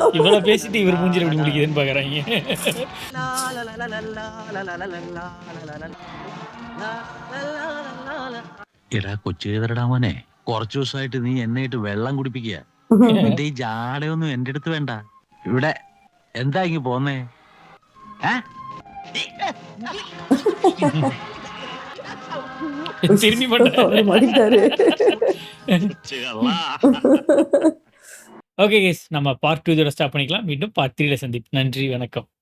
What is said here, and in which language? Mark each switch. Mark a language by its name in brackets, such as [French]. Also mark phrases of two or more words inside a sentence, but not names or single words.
[Tamil] இவ்வளவு பேசிட்டு இவர் மூஞ்சில எப்படி முடிக்குதுன்னு பாக்குறாங்க. [Malayalam] എടാ കൊച്ചുതരടാ മോനെ, കുറച്ചു ദിവസമായിട്ട് നീ എന്നെയിട്ട് വെള്ളം കുടിപ്പിക്കുക. എന്റെ ഈ ജാടയൊന്നും എന്റെ അടുത്ത് വേണ്ട. ഇവിടെ എന്താ ഇങ്ങ് പോന്നേ? [Tamil] திரும்பி மாட்டாரு. [English] okay guys, [Tamil] நம்ம பார்ட் 2 இதோட ஸ்டாப் பண்ணிக்கலாம். மீண்டும் பார்ட் 3ல சந்திப்போம். நன்றி, வணக்கம்.